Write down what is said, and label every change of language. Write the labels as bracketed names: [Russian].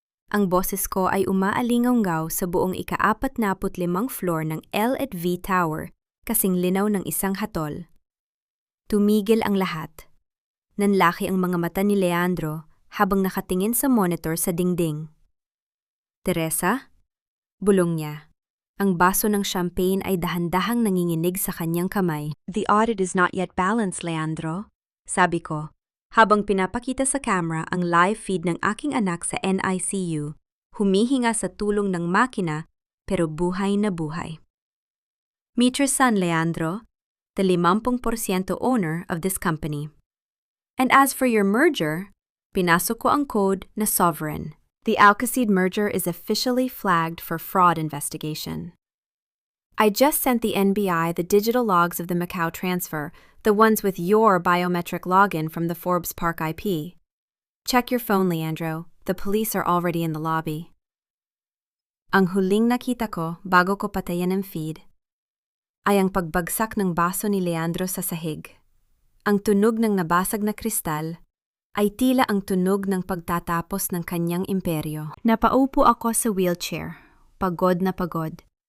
[Filipino] Ang boses ko ay umaalingaw sa buong ika-45 floor ng L&V Tower, kasing linaw ng isang hatol. Tumigil ang lahat. Nanlaki ang mga mata ni Leandro habang nakatingin sa monitor sa dingding. Teresa? Bulong niya. Ang baso ng champagne ay dahan-dahang nanginginig sa kanyang kamay. [English] The audit is not yet balanced, Leandro. [Filipino] Sabi ko, habang pinapakita sa camera ang live feed ng aking anak sa NICU, humihinga sa tulong ng makina pero buhay na buhay. [English] Meet your son, Leandro, the 50% owner of this company. And as for your merger, [Filipino] pinasok ko ang code na Sovereign. [English] The Alcacid merger is officially flagged for fraud investigation. I just sent the NBI the digital logs of the Macau transfer, the ones with your biometric login from the Forbes Park IP. Check your phone, Leandro. The police are already in the lobby. [Filipino] Ang huling nakita ko bago ko patayan ang feed ay ang pagbagsak ng baso ni Leandro sa sahig. Ang tunog ng nabasag na kristal ay tila ang tunog ng pagtatapos ng kanyang imperyo. Napaupo ako sa wheelchair, pagod na pagod.